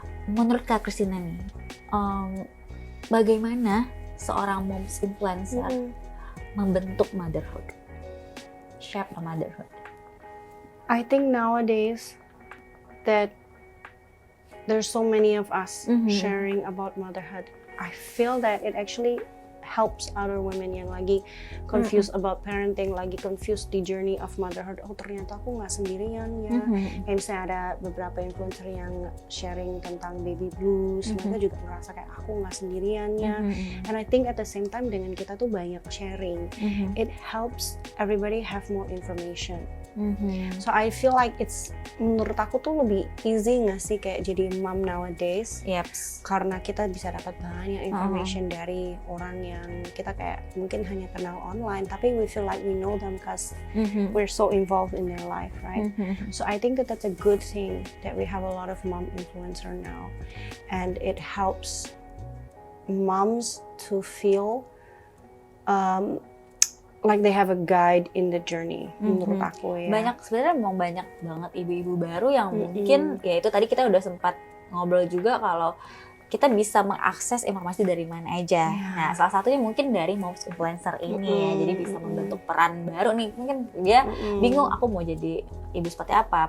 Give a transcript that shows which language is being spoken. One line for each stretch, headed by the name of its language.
Indonesian: Menurut Kak Christina nih, bagaimana seorang moms influencer membentuk motherhood?
English: Shape a motherhood. I think nowadays that there's so many of us sharing about motherhood. I feel that it actually helps other women
Indonesian: yang lagi
English: confused about parenting,
Indonesian: lagi confused di
English: journey of motherhood.
Indonesian: Oh, ternyata aku nggak sendirian ya. Kayak misalnya ada beberapa influencer yang sharing tentang baby blues, mereka juga ngerasa kayak aku nggak sendirian ya.
English: And I think at the same time
Indonesian: dengan kita tuh banyak sharing,
English: it helps everybody have more information. So I feel like
Indonesian: menurut aku tuh lebih easy nggak sih kayak jadi mom nowadays, karena kita bisa dapat banyak information dari orang yang kita kayak mungkin hanya kenal online, tapi
English: we feel like we know them because we're so involved in their life, right? So I think that that's a good thing that we have a lot of mom influencer now, and it helps moms to feel like they have a guide in the journey,
Indonesian: menurut aku ya. Sebenarnya memang banyak banget ibu-ibu baru yang mungkin, ya itu tadi kita udah sempat ngobrol juga kalau kita bisa mengakses informasi dari mana aja. Nah, salah satunya mungkin dari moms influencer ini ya, jadi bisa membentuk peran baru nih. Mungkin dia bingung aku mau jadi ibu seperti apa.